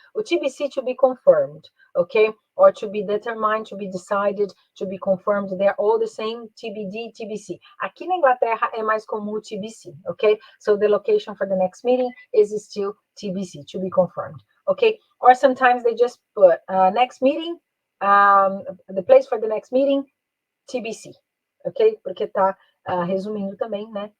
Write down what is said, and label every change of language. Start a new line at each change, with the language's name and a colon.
English: O TBC, to be confirmed, okay? Or to be determined, to be decided, to be confirmed. They're all the same, TBD, TBC.
Portuguese: Aqui na Inglaterra é mais comum o TBC, okay?
English: So the location for the next meeting is still TBC, to be confirmed, okay? Or sometimes they just put next meeting, the place for the next meeting, TBC, ok?
Portuguese: Porque tá resumindo também, né?